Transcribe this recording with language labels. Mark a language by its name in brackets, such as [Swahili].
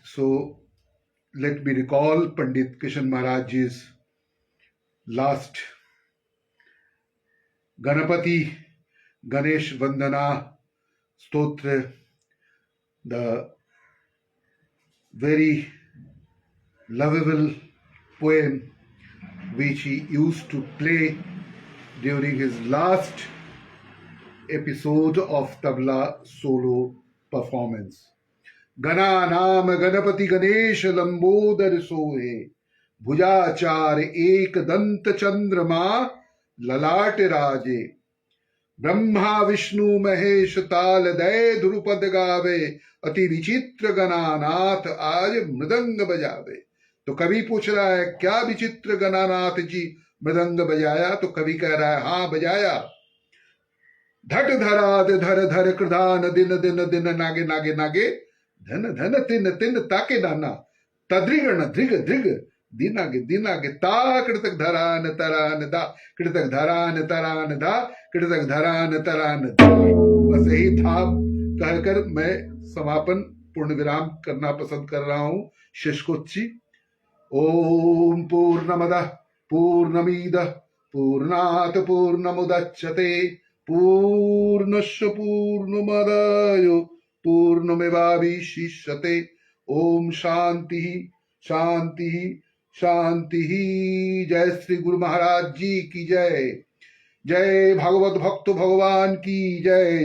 [English] So let me recall Pandit Kishan Maharaj Ji's last Ganapati Ganesh Vandana Stotra, the very lovable poem which he used to play during his last episode of tabla solo performance. [Hindi] Gana naam Ganapati Ganesh Lambodar sohe, भुजाचार एक दंत चंद्रमा ललाट राजे, ब्रह्मा विष्णु महेश ताल दय ध्रुपद गावे, अति विचित्र गणानाथ आज मृदंग बजावे। तो कवि पूछ रहा है क्या विचित्र गणानाथ जी मृदंग बजाया? तो कवि कह रहा है हाँ बजाया। धट धराद धर धर कृधान दिन दिन दिन नागे नागे नागे, धन धन तिन तिन ताके नाना, तद्रिगण धृग धृग दिनागे दिनागे ता, कृतक धरान तरान दा, कृतक धरान तरान दा, कृतक धरान तरान दा। बस यही था कहकर मैं समापन पूर्ण विराम करना पसंद कर रहा हूं। शिष्कोच्ची। [Sanskrit] ओम पूर्णमदः पूर्णमिदः पूर्णात् पूर्णमुदच्यते पूर्णस्य पूर्णमादाय पूर्णमेवावशिष्यते। ओम शांति शांति शांति। [Hindi] जय श्री गुरु महाराज जी की जय। जय भागवत भक्त भगवान की जय।